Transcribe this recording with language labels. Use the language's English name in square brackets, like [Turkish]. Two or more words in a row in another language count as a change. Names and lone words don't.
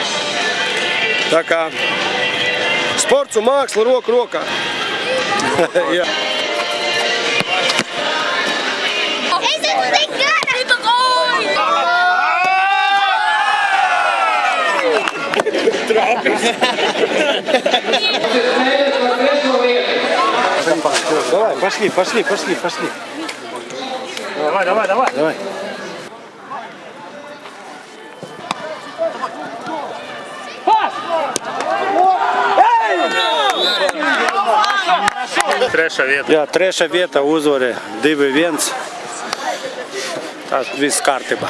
[Latvian] Tā kā sports un māksla roku rokā. Jā. Es esmu tik gara! Trāpis! [Russian] Давай, пошли. Давай, давай, давай. Давай. [Latvian] Trešā vieta. Jā, trešā vieta uzvarē 2-1. Tā viss kārtībā.